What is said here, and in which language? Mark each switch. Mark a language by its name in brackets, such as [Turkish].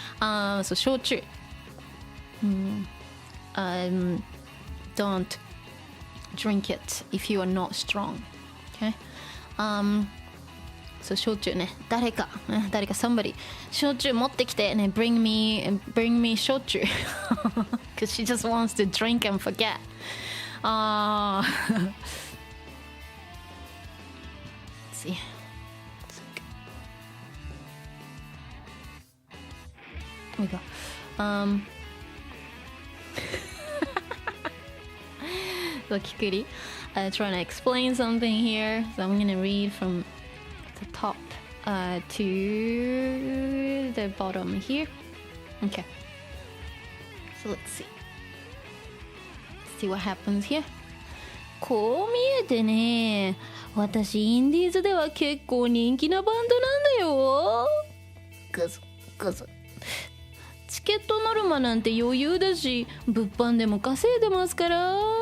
[English] So shochu. Don't drink it if you are not strong. Okay? So shochu ね。 [Japanese] 誰か [English] somebody [Japanese] 焼酎持ってきてね。 [English] Bring me 焼酎。 Because she just wants to drink and forget. Let's see. We go. So Kikuri trying to explain something here. So I'm gonna read from the top to the bottom here. Okay. So let's see. Let's see what happens here. [Japanese] こう見えてね、私インディーズでは結構人気なバンドなんだよ。グズグズ。チケットノルマなんて余裕だし、物販でも稼いでますから。